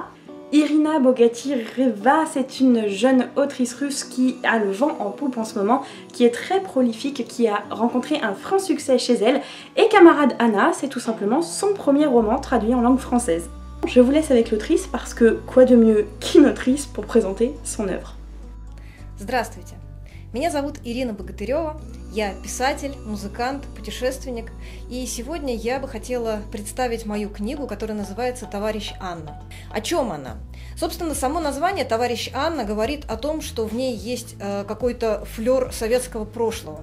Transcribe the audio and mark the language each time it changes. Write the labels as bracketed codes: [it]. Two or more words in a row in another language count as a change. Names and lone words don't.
[fr] Irina Bogatyreva, c'est une jeune autrice russe qui a le vent en poupe en ce moment, qui est très prolifique, qui a rencontré un franc succès chez elle, et Camarade Anna, c'est tout simplement son premier roman traduit en langue française. Je vous laisse avec l'autrice parce que quoi de mieux qu'une autrice pour présenter son œuvre. [ru] Здравствуйте, меня зовут Ирина Богатырева, я писатель, музыкант, путешественник, и сегодня я бы хотела представить мою книгу, которая называется «Товарищ Анна». О чем она? Собственно, само название «Товарищ Анна» говорит о том, что в ней есть какой-то флёр советского прошлого.